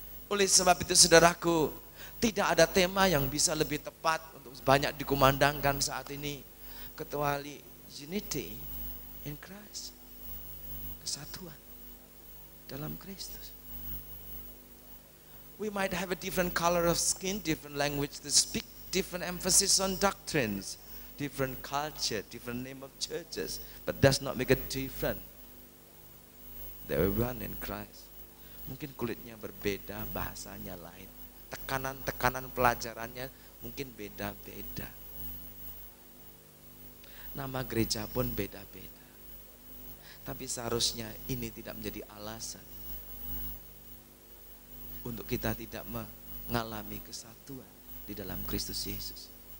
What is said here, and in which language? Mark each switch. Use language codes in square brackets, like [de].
[id] Oleh sebab itu saudaraku, tidak ada tema yang bisa lebih tepat untuk banyak dikumandangkan saat ini kecuali [en] unity in Christ, [id] kesatuan dalam Kristus. [en] We might have a different color of skin, different language to speak, different emphasis on doctrines, different culture, different name of churches, but does not make a difference. They are one in Christ. [id] Mungkin kulitnya berbeda, bahasanya lain, tekanan pelajarannya mungkin beda-beda, nama gereja pun beda-beda. Tapi seharusnya ini tidak menjadi alasan untuk kita tidak mengalami kesatuan di dalam Kristus Yesus.